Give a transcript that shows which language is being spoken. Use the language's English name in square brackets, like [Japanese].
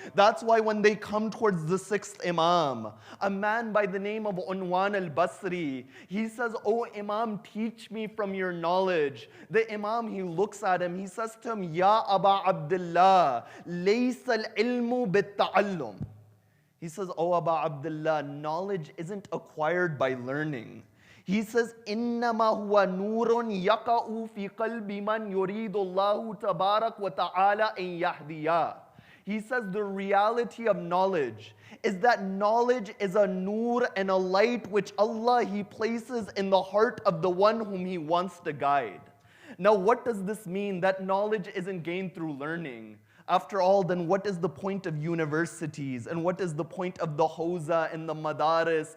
[English] That's why when they come towards the 6th Imam, a man by the name of Unwan al-Basri, he says, oh Imam, teach me from your knowledge. The Imam, he looks at him, he says to him, Ya Aba Abdullah, [Arabic] laysa al-ilmu bit-ta'allum. [English] He says, oh Aba Abdullah, knowledge isn't acquired by learning. He says, [Arabic] إِنَّمَا هُوَ نُورٌ يَقَعُ فِي قَلْبِ مَنْ يُرِيدُ اللَّهُ تَبَارَكَ وَتَعَالَى أَنْ يَهْدِيَهُ. [English] He says the reality of knowledge is that knowledge is a nur and a light which Allah, He places in the heart of the one whom He wants to guide. Now what does this mean, that knowledge isn't gained through learning? After all, then what is the point of universities? And what is the point of the hawza and the madaris?